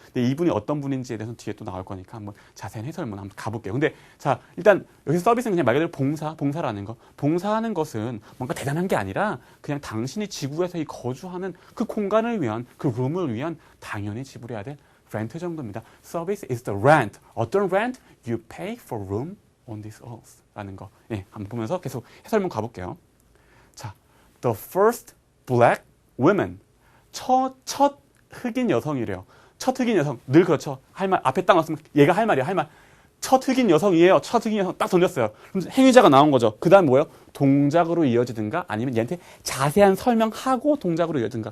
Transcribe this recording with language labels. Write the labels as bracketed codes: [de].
[ko] 근데 이분이 어떤 분인지에 대해서는 뒤에 또 나올 거니까 한번 자세한 해설문 한번 가볼게요. 근데 자, 일단 여기 서비스는 그냥 말 그대로 봉사라는 거. 봉사하는 것은 뭔가 대단한 게 아니라 그냥 당신이 지구에서 이 거주하는 그 공간을 위한 그 룸을 위한 당연히 지불해야 될 렌트 정도입니다. [en] Service is the rent. 어떤 rent? You pay for room on this earth. [ko] 라는 거. 예, 한번 보면서 계속 해설문 가볼게요. 자, [en] the first black women. [ko] 첫 흑인 여성이래요. 첫 흑인 여성. 늘 그렇죠. 할 말, 앞에 딱 나왔으면 얘가 할 말이야, 할 말. 첫 흑인 여성이에요. 첫 흑인 여성 딱 던졌어요. 그럼 행위자가 나온 거죠. 그 다음 뭐예요? 동작으로 이어지든가 아니면 얘한테 자세한 설명하고 동작으로 이어지든가.